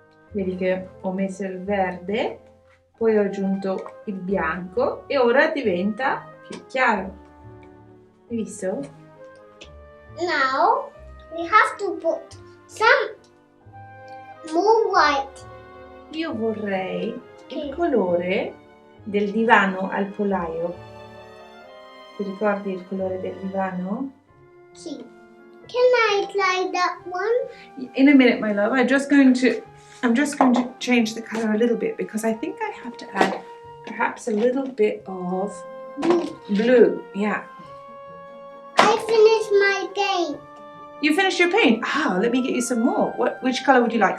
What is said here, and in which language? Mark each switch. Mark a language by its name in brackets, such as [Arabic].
[Italian] Vedi che ho messo il verde, poi ho aggiunto il bianco e ora diventa più chiaro. Hai visto? [English] Now we have to put some more white. [Italian] Io vorrei il colore del divano al polaio. Ti ricordi il colore del divano? Sì. [English] Can I try that one? In a minute, my love. I'm just going to change the color a little bit because I think I have to add perhaps a little bit of blue. Yeah. I finished my paint. You finished your paint? Ah, let me get you some more. Which color would you like?